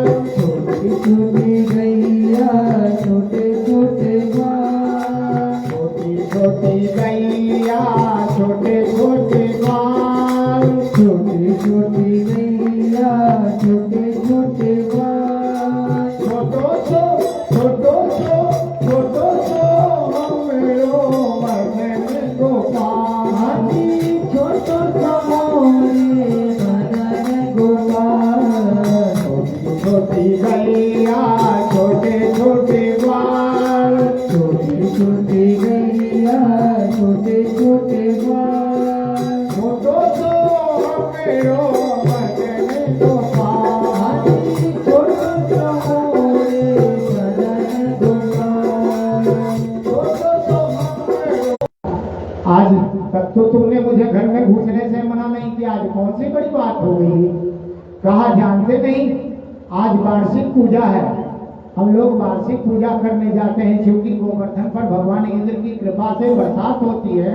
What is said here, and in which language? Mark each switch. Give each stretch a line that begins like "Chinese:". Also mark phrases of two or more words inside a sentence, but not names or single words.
Braj: छोटी छोटी गैया छोटे छोटे ग्वाल, छोटी छोटी गैया छोटे छोटे ग्वाल। छोटी छोटी गैया छोटे छोटे ग्वाल। छोटो सो छोटो सो छोटो सो हमरो मदन गोपाल। छोटो सा मोरे मदन गोपाल। छोटी गैया छोटे छोटे ग्वाल, छोटी छोटी गैया छोटे छोटे ग्वाल। छोटो सो हमरो मदन गोपाल। छोटो सा मोरे मदन गोपाल। छोटो सो हमरो।
Hindi: आज तक तो तुमने मुझे घर में घुसने से मना नहीं किया, आज कौन सी बड़ी बात हो गई? कहा जानते नहीं आज वार्षिक पूजा है, हम लोग वार्षिक पूजा करने जाते हैं, क्योंकि गोवर्धन पर भगवान इंद्र की कृपा से बरसात होती है।